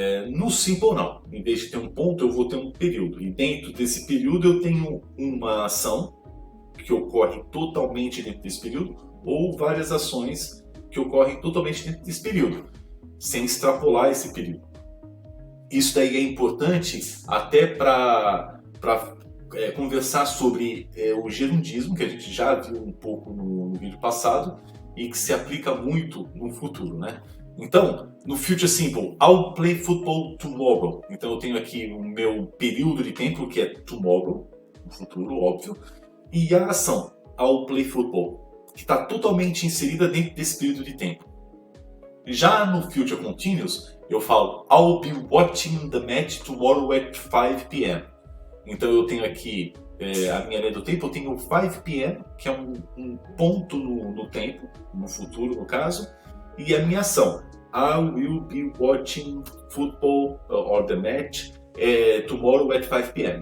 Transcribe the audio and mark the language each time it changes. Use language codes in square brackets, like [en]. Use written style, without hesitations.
[pt] No Simple não, em vez de ter um ponto eu vou ter um período, e dentro desse período eu tenho uma ação que ocorre totalmente dentro desse período, ou várias ações que ocorrem totalmente dentro desse período, sem extrapolar esse período. Isso daí é importante até para conversar sobre o gerundismo, que a gente já viu um pouco no vídeo passado, e que se aplica muito no futuro, né? [en] Então, no Future Simple, I'll play football tomorrow. [pt] Então eu tenho aqui o meu período de tempo, que é tomorrow, no futuro, óbvio. E a ação, [en] I'll play football, [pt] que está totalmente inserida dentro desse período de tempo. [en] Já no Future Continuous, [pt] eu falo, [en] I'll be watching the match tomorrow at 5 p.m. [pt] Então eu tenho aqui a minha linha do tempo, eu tenho 5 p.m., que é um ponto no tempo, no futuro no caso, e a minha ação, [en] I will be watching football or the match tomorrow at 5 p.m.